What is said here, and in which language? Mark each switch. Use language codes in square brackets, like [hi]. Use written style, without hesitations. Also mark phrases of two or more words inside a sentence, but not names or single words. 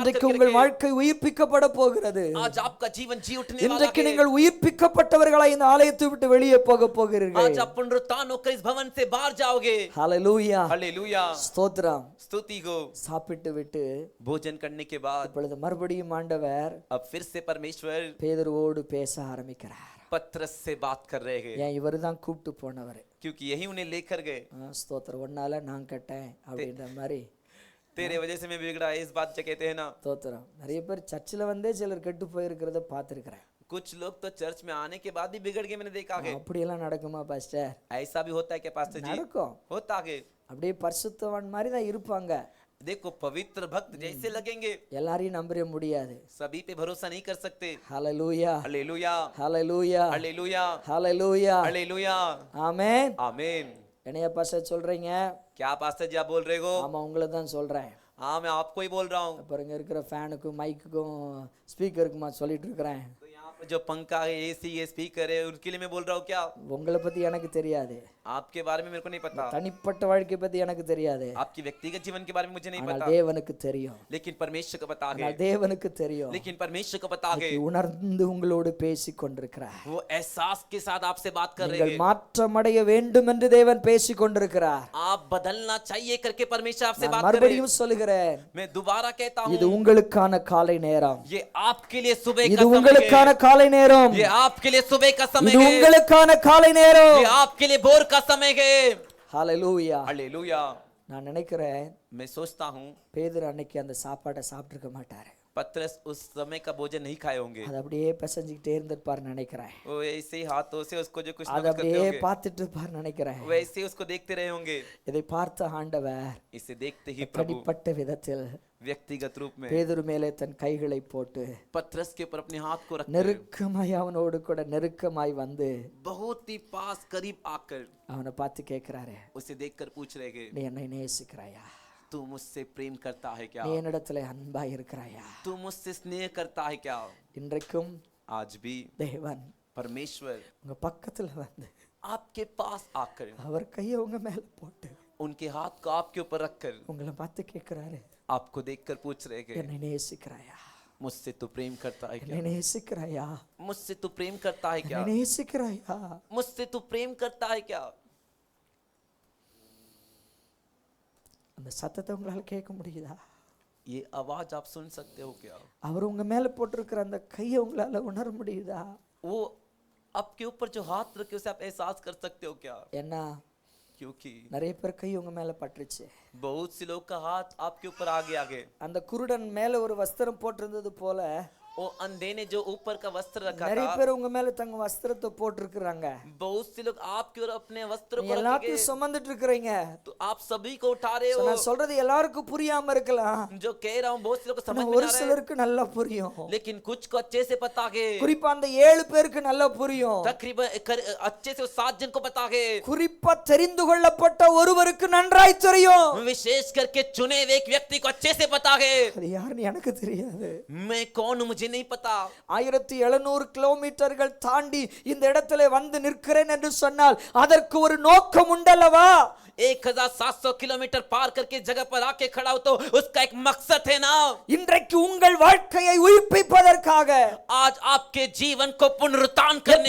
[ta] இன்றைக்கு [hi] करके [ta] உங்கள் [hi] रखे. [ta] வாழ்க்கை உயிர்ப்பிக்கப்பட போகிறது. [hi] आज आपका जीवन जी उठने वाला [ta] இன்றைக்கு [hi] है. [ta] நீங்கள் உயிர்ப்பிக்கப்பட்டவர்களாய் இந்த ஆலயத்தை விட்டு வெளியே போக போகிறீர்கள். [hi] आज आप पुनरुत्थान होकर इस भवन से बाहर जाओगे. [ta] ஹalleluya. [hi] हालेलुया. [ta] ஸ்தோத்திரம். [hi] स्तुति को [ta] சாப்பிட்டு விட்டு [hi] भोजन करने के बाद [ta] இப்பொழுது மறுபடியும் ஆண்டவர் [hi] अब फिर से परमेश्वर [ta] பேதுருவோடு பேச ஆரம்பிக்கிறார். [hi] पत्रस से बात कर रहे हैं, [ta] ஏன் இவர்தான் கூப்பிட்டு போனவர். [hi] क्योंकि यही उन्हें लेकर गए. [ta] ஸ்தோத்திரம். ஒன்னால நான் கட்டேன் அப்படின்ற மாதிரி [hi] तेरे वजह से मैं बिगड़ा है, इस बात से कहते हैं ना. [ta] ஸ்தோத்திரம். நிறைய பேர் சர்ச்சில் வந்தே சிலர் கெட்டு போயிருக்கிறத பார்த்துருக்கிறேன். [hi] कुछ लोग तो चर्च में आने के बाद भी बिगड़ गए, मैंने देखा है. [ta] அப்படியெல்லாம் நடக்குமா பாஸ்டர்? [hi] ऐसा भी होता है क्या पास्टर जी? [ta] நடக்கும். [hi] होता है. [ta] அப்படியே பரிசுத்தவான் மாதிரி தான் இருப்பாங்க. [hi] देखो पवित्र भक्त जैसे लगेंगे, [ta] எல்லாரையும் நம்ப முடியாது. [hi] सभी पे भरोसा नहीं कर सकते. [ta] ஹalleluya. [hi] हालेलुया. [ta] ஹalleluya. [hi] हालेलुया. [ta] ஹalleluya. [hi] हालेलुया. [ta] ஆமென். [hi] आमीन. [ta] என்னைய பாஸ்டர் சொல்றீங்க? [hi] क्या पास्टर जी आप बोल रहे हो? [ta] ஆமா, உங்களை தான் சொல்றேன். [hi] हाँ मैं आपको ही बोल रहा हूँ. [ta] அப்புறம் இங்க இருக்கிற ஃபேனுக்கும் மைக்குக்கும் ஸ்பீக்கருக்குமா சொல்லிட்டு இருக்கிறேன். [hi] तो यहाँ पे जो पंखा है, एसी है, स्पीकर है, उसके लिए मैं बोल रहा हूँ क्या? [ta] உங்களை பத்தி எனக்கு தெரியாது. [hi] आपके बारे में मेरे को नहीं पता. [ta] தனிப்பட்ட வாழ்க்கை பத்தி எனக்கு தெரியாது. [hi] आपकी व्यक्तिगत जीवन के बारे में मुझे नहीं [ta] ஆனால் [hi] पता. [ta] தேவனுக்கு தெரியும். [hi] लेकिन परमेश्वर को पता [ta] ஆனால் [hi] है. [ta] தேவனுக்கு தெரியும். [hi] लेकिन परमेश्वर को पता है. [ta] உணர்ந்து உங்களோடு பேசிக் கொண்டிருக்கிறார். [hi] वो एहसास के साथ आपसे बात कर रहे [ta] நீங்கள் [hi] हैं. [ta] மாற்றமடைய வேண்டும் என்று தேவன் பேசிக் கொண்டிருக்கிறார். [hi] आप बदलना चाहिए करके परमेश्वर आपसे [ta] நான் [hi] बात कर रहे हैं. [ta] மறுபடியும் சொல்லுகிறேன், [hi] मैं दोबारा कहता [ta] இது [hi] हूँ, [ta] உங்களுக்கான காலை நேரம். [hi] ये आपके लिए सुबह [ta] இது [hi] का समय [ta] உங்களுக்கான [hi] है. [ta] காலை நேரம். [hi] ये आपके लिए सुबह का समय [ta] இது [hi] है. [ta] உங்களுக்கான காலை நேரம். [hi] ये आपके लिए भोर का समय है. [ta] ஹalleluya. [hi] हालेलुया. [ta] நான் நினைக்கிறேன் [hi] मैं सोचता हूँ [ta] பேதுரு அன்னைக்கு அந்த சாப்பாட்டை சாப்பிட்டிருக்க மாட்டாரு. [hi] पतरस उस समय का भोजन नहीं खाए होंगे, [ta] அது அப்படியே பிசைஞ்சுக்கிட்டே இருந்திருப்பாருன்னு நினைக்கிறேன். [hi] वो ऐसे ही हाथों से उसको जो कुछ [ta] அதை [hi] नमक करते [ta] அப்படியே [hi] होंगे, [ta] பார்த்துட்டு இருப்பாருன்னு நினைக்கிறேன். [hi] वैसे ही उसको देखते रहे होंगे. [ta] இதை பார்த்த ஆண்டவர் [hi] इसे देखते ही प्रभु [ta] தனிப்பட்ட விதத்தில் [hi] व्यक्तिगत रूप में [ta] பேதுரு மேலே தன் கைகளை போட்டு [hi] पतरस के ऊपर अपने हाथ को रखकर [ta] நெருக்கமாய் அவனோடு கூட நெருக்கமாய் வந்து [hi] बहुत ही पास करीब आकर [ta] அவனை பார்த்து கேட்கிறாரு, [hi] उसे देखकर पूछ रहे कि [ta] நீ என்னை நேசிக்கிறாயா? [hi] तू मुझसे प्रेम करता है क्या? [ta] நீ என்னிடத்துல அன்பாய் இருக்கிறாயா? [hi] तू मुझसे स्नेह करता है क्या? [ta] இன்றைக்கும் [hi] आज भी [ta] தேவன் [hi] परमेश्वर [ta] உங்க பக்கத்துல வந்து [hi] आपके पास आकर [ta] அவர் கையை உங்க மேல போட்டு [hi] उनके हाथ को आपके ऊपर रखकर [ta] உங்களை பார்த்து கேட்கிறாரு, [hi] आपको देखकर पूछ रहे कि [ta] என்னை நேசிக்கிறாயா? [hi] मुझसे तू प्रेम करता है क्या? [ta] என்னை நேசிக்கிறாயா? [hi] मुझसे तू प्रेम करता है क्या? [ta] என்னை நேசிக்கிறாயா? [hi] मुझसे तू प्रेम करता है क्या? [ta] அந்த சத்தத்தை உங்களால கேட்க முடியுதா? [hi] ये आवाज आप सुन सकते हो क्या? [ta] அவர் உங்க மேல போட்டிருக்கிற அந்த கையை உங்களால உணர முடியுதா? [hi] वो आपके ऊपर जो हाथ रखे उसे आप एहसास कर सकते हो क्या? [ta] ஏன்னா [hi] क्योंकि [ta] நிறைய பேர் கை உங்க மேல பட்டுருச்சு. [hi] बहुत से लोग का हाथ आपके ऊपर आगे आगे, [ta] அந்த குருடன் மேல ஒரு வஸ்திரம் போட்டிருந்தது போல [hi] वो अंधे ने जो ऊपर का वस्त्र रखा [ta] நிறைய [hi] था, [ta] பேர் உங்க மேல தங்க வஸ்திரத்தை போட்டிருக்கிறாங்க. [hi] बहुत से लोग आपकी ओर अपने वस्त्र [ta] நீ [hi] को रखेंगे, [ta] எல்லாத்தையும் சுமந்துட்டு இருக்கிறீங்க. [hi] तो आप सभी को उठा रहे So, हो. [ta] நான் சொல்றது எல்லாருக்கும் புரியாம இருக்கலாம். [hi] जो कह रहा हूँ बहुत से लोग को समझ [ta] ஆனா [hi] में [ta] ஒரு [hi] आ रहा है, [ta] சிலருக்கு நல்லா புரியும். [hi] लेकिन कुछ को अच्छे से पता है. [ta] குறிப்பா அந்த 7 பேருக்கு நல்லா புரியும். [hi] तकरीबन अच्छे से 7 जन को पता है. [ta] குறிப்பா தெரிந்து கொள்ளப்பட்ட ஒருவருக்கு நன்றாய் தெரியும். [hi] विशेष करके चुने हुए एक व्यक्ति को अच्छे से पता है. [ta] அது யாருன்னு எனக்கு தெரியாது. [hi] मैं कौन हूं मुझे नहीं पता. [ta] 1700 கிலோமீட்டர்கள் தாண்டி இந்த இடத்துல வந்து நிற்கிறேன் என்று சொன்னால் அதற்கு ஒரு நோக்கம் உண்டல்லவா? [hi] 1700 किलोमीटर पार करके जगह पर आके खड़ा हो तो उसका एक मकसद है ना. [ta] இன்றைக்கு உங்கள் வாழ்க்கையை உயிர்ப்பிப்பதற்காக, [hi] आज आपके जीवन को पुनरुत्थान करने